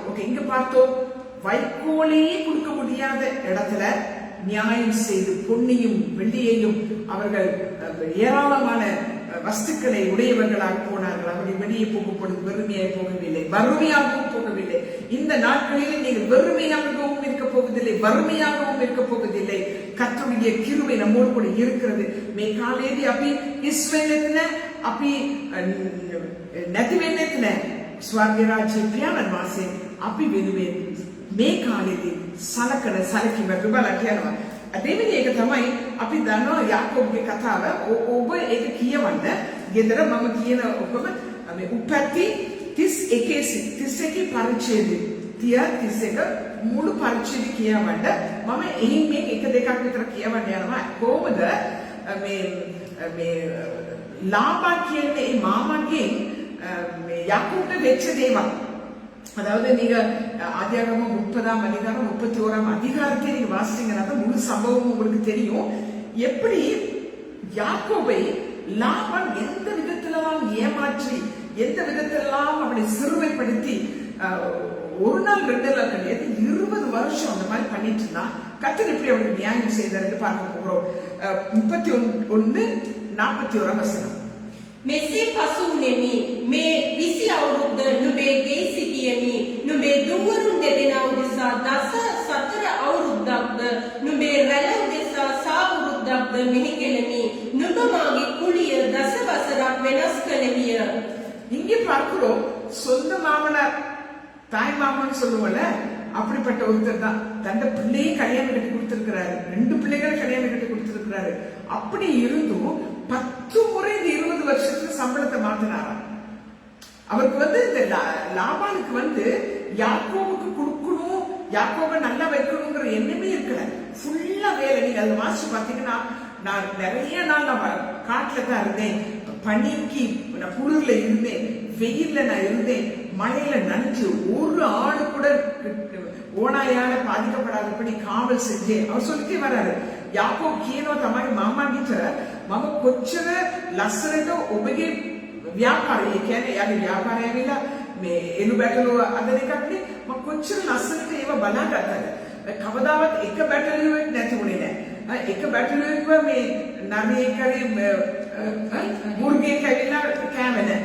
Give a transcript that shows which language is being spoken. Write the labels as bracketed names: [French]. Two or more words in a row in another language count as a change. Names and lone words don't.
[Tamil] ஓகே, இங்க பார்த்தோம், வைக்கோலையே கொடுக்க முடியாத இடத்துல நியாயம் செய்து பொன்னியும் வெள்ளியையும் அவர்கள் ஏராளமான வஸ்துக்களை உடையவர்களாக போனார்கள். அவர்கள் வெளியே போகும் பொழுது வெறுமையாக போகவில்லை, வறுமையாகவும் போகவில்லை. இந்த நாட்களில் நீங்கள் வெறுமையாகவும் இருக்க போவதில்லை, வறுமையாகவும் இருக்க போவதில்லை. கர்த்தருடைய கிருபை நம்மோடு கூட இருக்கிறது. [Sinhala] මේ කාලේදී අපි ඉස්වෙන්නේත් නැහැ, අපි නැති වෙන්නේත් නැහැ. ස්වර්ග රාජ්‍ය පියාණන් වහන්සේ අපි වෙනුවෙන් මේ කාලේදී සලකන සැලකීමට බලන්න යනවා. දෙවෙනි එක තමයි අපි දන්නවා යාකෝබ්ගේ කතාව. ඔබ ඒක කියවන්න ගෙදර මම කියන ඔක්කොම මේ උපැති 31 පරිච්ඡේදය 31 මුළු පරිච්ඡේදය කියවන්න මම එහින් මේ එක දෙකක් විතර කියවන්න යනවා. කොහොමද මේ லாபா කියන්නේ මේ මාමගේ මේ යාකෝබ්ට වෙච්ච දේවල්. [Tamil] அதாவது நீங்க ஆதியாகமம் 30ஆம் அதிகாரம் 31ஆம் அதிகாரத்தை நீங்க வாசிச்சீங்கன்னா முழு சம்பவமும் உங்களுக்கு தெரியும். எப்படி யாக்கோபை லாபான் எந்த விதத்திலெல்லாம் ஏமாற்றி, எந்த விதத்திலெல்லாம் அவனை சிறுமைப்படுத்தி, ஒரு நாள் 2 நாள் கிடையாது 20 வருஷம் அந்த மாதிரி பண்ணிட்டு இருந்தான். கர்த்தர் எப்படி அவனுக்கு நியாயம் செய்தார் பார்க்க போகிறோம். 31:41 வசனம். [Sinhala] මෙසේ පසු වුනේමි මේ 20 අවුරුද්ද නුඹේ ගේ සිටියෙමි නුඹේ දුවරුන් දෙදෙනා උදෙසා දස සතර අවුරුද්දක්ද නුඹේ රැළ උදෙසා සාවුරුද්දක්ද මෙහි කෙලෙමි නුඹ මාගේ කුලිය දස වසරක් වෙනස් කළෙමිය. [Tamil] இங்கே பார்க்கிறோம், சொந்த மாமனார் தாய் மாமன் சொல்லுவோம்ல, அப்படிப்பட்ட ஒருத்தர் தான் தந்த பிள்ளையை கல்யாணம் கட்டி கொடுத்திருக்கிறாரு. 2 பிள்ளைகளை கல்யாணம் கட்டி கொடுத்திருக்கிறாரு. அப்படி இருந்தும் 10 முறை 20 வருஷத்துக்கு சம்பளத்தை மாத்தினாராம். அவருக்கு இந்த லாபானுக்கு யாக்கோவுக்கு கொடுக்கணும், யாக்கோவை நல்லா வைக்கணுங்கிற எண்ணமே இருக்கல. ஃபுல்லா வேலை. நீங்க அதை வாசிச்சு பாத்தீங்கன்னா, நான் நிறைய நாள் நான் காட்டுல தான் இருந்தேன், பனிக்கு நான் குளிர்ல இருந்தேன், வெயில்ல நான் இருந்தேன், மழையில நனைஞ்சு ஒரு ஆடு கூட ஓனாயால பாதிக்கப்படாதபடி காவல் செஞ்சேன். அவர் சொல்லிட்டே வர்றாரு, [Sinhala] யாக்கோब කියනවා තමයි මාමාන්ට මම කොච්චර ලස්සනට ඔබගේ ව්‍යාපාරය, කියන්නේ යාගේ ව්‍යාපාරය ඇවිල්ලා මේ එළු බැටළුව අදන එකක් නේ, මම කොච්චර ලස්සනට ඒව බලාගත්තද. කවදාවත් එක බැටළුවෙක් නැති උනේ නැහැ. එක බැටළුවෙක්ව මේ නරියෙක් හරි මුර්ගෙක් ඇවිල්ලා කෑවේ නැහැ.